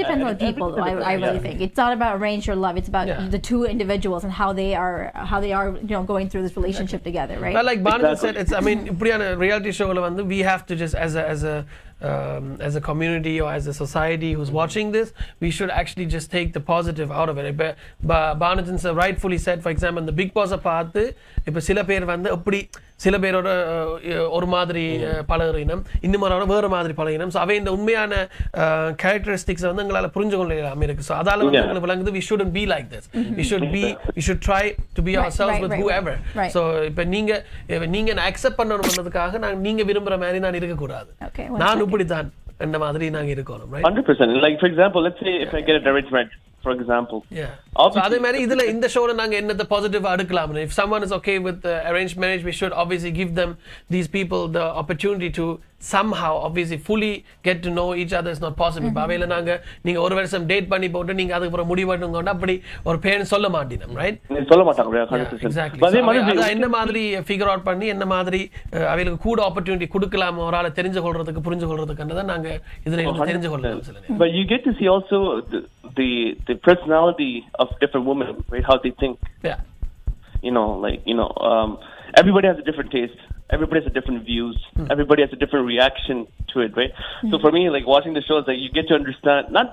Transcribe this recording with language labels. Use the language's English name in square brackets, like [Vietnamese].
[English] It really depends on the people, though. I really think it's not about arranged or love. It's about the two individuals and how they are going through this relationship together, right? Well, like Bhanujan said, it's a reality show. We have to just as a community or as a society who's watching this, we should actually just take the positive out of it. But Bhanujan rightfully said, for example, in the Big Boss [Tamil] பார்த்து இப்ப சில பேர் வந்து அப்படி சில பேரோட ஒரு மாதிரி பழகுறீனம் இன்னும் வேற மாதிரி பழகினம் ஸோ அவை இந்த உண்மையான கேரக்டரிஸ்டிக்ஸ் வந்து எங்களால் புரிஞ்சு கொள்ளலாம் இருக்கு ஸோ அதால வந்து எங்களுக்கு விளங்குது [English] we shouldn't be like this. We should try to be ourselves with whoever. [Tamil] So இப்போ நீங்க அக்செப்ட் பண்ணணும்ன்றதுக்காக நீங்க விரும்புற மாதிரி நான் இருக்க கூடாது. நான் இப்படிதான் அந்த மாதிரி நாங்க இருக்கணும், right? [English] 100%. Like for example, let's say if I get a arranged marriage, for example. Yeah. [Tamil] So அதே மாதிரி இதுல இந்த ஷோல நாங்க என்னது பாசிட்டிவ் எடுக்கலாம். [English] If someone is okay with arranged marriage, we should obviously give them, these people, the opportunity to somehow obviously fully get to know each other. Is not possible. [Tamil] பாவேல நாங்க நீங்க ஒரு வருஷம் டேட் பண்ணி போட்டு நீங்க அதுக்கு அப்புறம் முடிவு பண்ணுங்க அப்படி ஒரு பேரண்ட் சொல்ல மாட்டீங்க, right? சொல்ல மாட்டாங்க 100%. [English] Exactly. [Tamil] அத என்ன மாதிரி ஃபிகர் அவுட் பண்ணி என்ன மாதிரி அவங்களுக்கு கூட opportunity கொடுக்கலாம் ஒராள தெரிஞ்சு கொள்றதுக்கு புரிஞ்சு கொள்றதுக்குன்றத நாங்க இதுல தெரிஞ்சு கொள்ளலாம் சொல்லுங்க. [English] But you get to see also the personality of different women, right? How they think. Yeah. Everybody has a different taste. Everybody has a different views. Everybody has a different reaction to it, right? So for me, like watching the shows, like you get to understand.